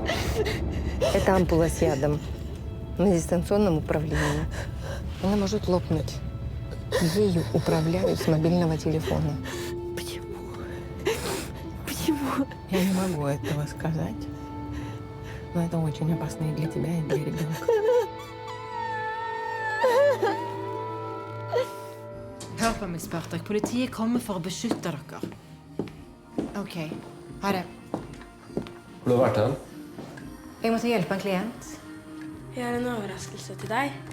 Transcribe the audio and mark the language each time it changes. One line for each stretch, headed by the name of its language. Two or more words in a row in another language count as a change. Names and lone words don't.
Russian: Перестань. Это ампула с ядом. на дистанционном управлении. Она может лопнуть. Ею управляют с мобильного телефона. Почему? Я не могу этого сказать. Но это очень опасно и для тебя, и для ребенка.
Norwegian: Hør på meg, Spartak. Politiet kommer for å beskytte dere. Ok, ha det. Hvor har du vært hen? Jeg måtte hjelpe en klient. Jeg har en overraskelse til deg.